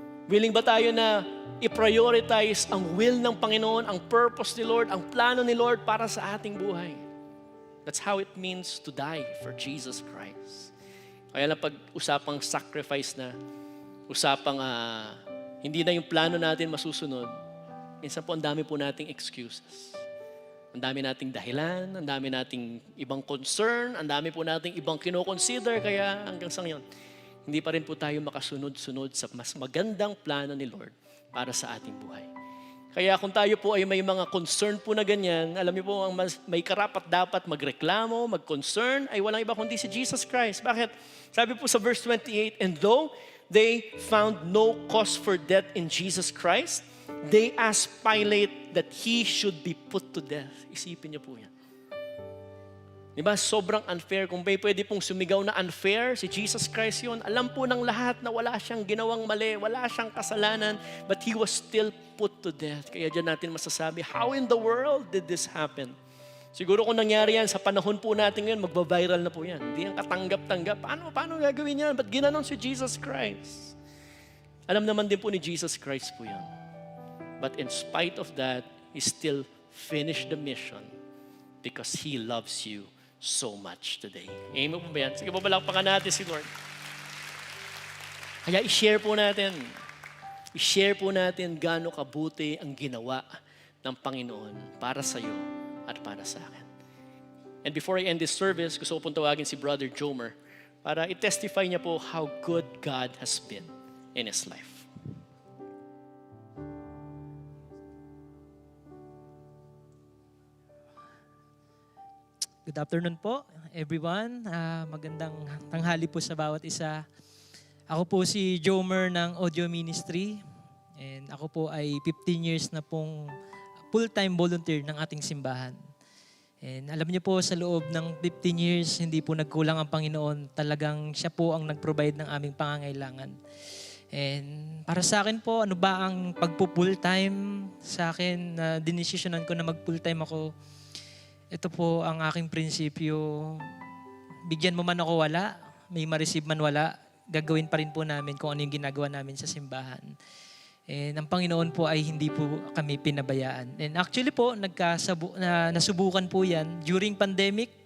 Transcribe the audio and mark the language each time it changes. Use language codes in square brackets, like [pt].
[tl] Willing ba tayo na i-prioritize ang will ng Panginoon, ang purpose ni Lord, ang plano ni Lord para sa ating buhay? [en] That's how it means to die for Jesus Christ. [tl] Kaya lang pag-usapang sacrifice na, usapang hindi na yung plano natin masusunod, minsan po ang dami po nating excuses. Ang dami nating dahilan, ang dami nating ibang concern, ang dami po nating ibang kino-consider, kaya hanggang sa ngayon, hindi pa rin po tayo makasunod-sunod sa mas magandang plano ni Lord para sa ating buhay. Kaya kung tayo po ay may mga concern po na ganyan, alam niyo po, ang may karapat dapat magreklamo, mag-concern, ay walang iba kundi si Jesus Christ. Bakit? Sabi po sa verse 28, [en] and though they found no cause for death in Jesus Christ, they asked Pilate that he should be put to death. [tl] Isipin niyo po yan. Diba? Sobrang unfair. Kung may pwede pong sumigaw na unfair, si Jesus Christ yun. Alam po ng lahat na wala siyang ginawang mali, wala siyang kasalanan, [en] but he was still put to death. [tl] Kaya dyan natin masasabi, [en] how in the world did this happen? [tl] Siguro kung nangyari yan sa panahon po natin ngayon, magbabiral na po yan. Hindi yan katanggap-tanggap. Paano gagawin yan? Ba't ginanon si Jesus Christ? Alam naman din po ni Jesus Christ po yan. [en] But in spite of that, he still finished the mission because he loves you so much today. [tl] Amen po ba yan? Sige po, palakpakan natin si Lord. Kaya i-share po natin. I-share po natin gaano kabuti ang ginawa ng Panginoon para sa iyo at para sa akin. [en] And before I end this service, [tl] gusto ko pong tawagin si Brother Jomer para i-testify niya po [en] how good God has been in his life. Good afternoon po, everyone. [tl] Magandang tanghali po sa bawat isa. Ako po si Jomer ng Audio Ministry. And ako po ay 15 years na pong full-time volunteer ng ating simbahan. And alam niyo po, sa loob ng 15 years, hindi po nagkulang ang Panginoon. Talagang siya po ang nag-provide ng aming pangangailangan. And para sa akin po, ano ba ang pagpo-full-time sa akin? Dinesisyonan ko na mag-full-time ako. Ito po ang aking prinsipyo. Bigyan mo man ako wala, may ma-receive man wala, gagawin pa rin po namin kung ano yung ginagawa namin sa simbahan. And ang Panginoon po ay hindi po kami pinabayaan. And actually po, nasubukan po yan during pandemic.